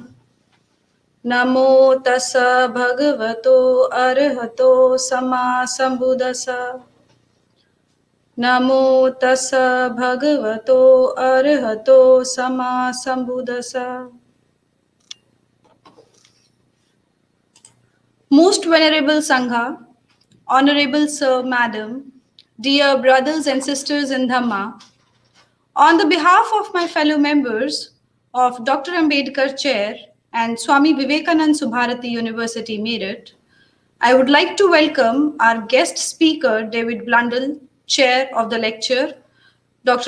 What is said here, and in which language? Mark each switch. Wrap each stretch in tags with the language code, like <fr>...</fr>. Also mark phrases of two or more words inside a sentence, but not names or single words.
<pi>Namo tassa bhagavato arahato sama sambuddhassa. Namo tassa bhagavato arahato sama sambuddhassa.</pi> <en>Most Venerable Sangha, Honorable Sir, Madam, dear brothers and sisters in Dhamma, on the behalf of my fellow members of Dr. Ambedkar Chair and Swami Vivekananda Subharati University, Meerut, I would like to welcome our guest speaker, David Blundell, Chair of the lecture, Dr.</en>